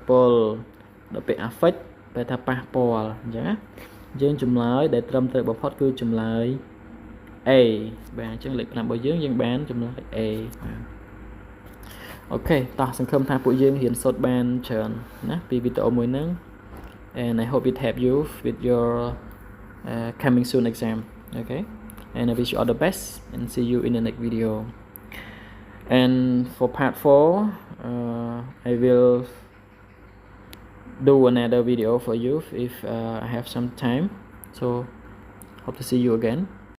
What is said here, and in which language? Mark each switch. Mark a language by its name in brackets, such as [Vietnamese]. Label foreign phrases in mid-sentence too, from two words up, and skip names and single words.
[Khmer] ពលដល់ពេល affect ប្រែថាប៉ះពាល់អញ្ចឹងណាយើងចម្លើយដែលត្រឹមត្រូវបំផុតគឺចម្លើយ A បាទអញ្ចឹងលេខ5របស់យើងបានចម្លើយ A បាទអូខេតោះសង្ឃឹម ថាពួកយើងរៀនសូត្របានច្រើនណាពីវីដេអូមួយហ្នឹង [English] and I hope it help you with your coming soon exam okay and I wish you all the best and see you in the next video and for part 4 I will do another video for you if I have some time so hope to see you again